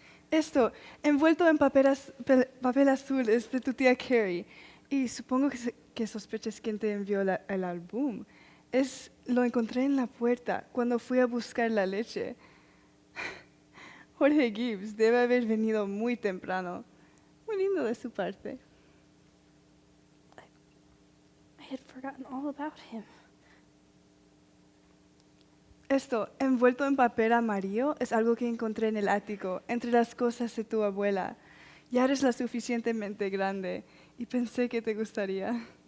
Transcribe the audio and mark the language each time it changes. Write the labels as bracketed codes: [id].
[es] Esto, envuelto en papel azul, es de tu tía Carrie. Y supongo que sospeches quién te envió el álbum. Lo encontré en la puerta cuando fui a buscar la leche. Jorge Gibbs debe haber venido muy temprano. Muy lindo de su parte. [en] I had forgotten all about him. [es] Esto, envuelto en papel amarillo, es algo que encontré en el ático, entre las cosas de tu abuela. Ya eres lo suficientemente grande y pensé que te gustaría.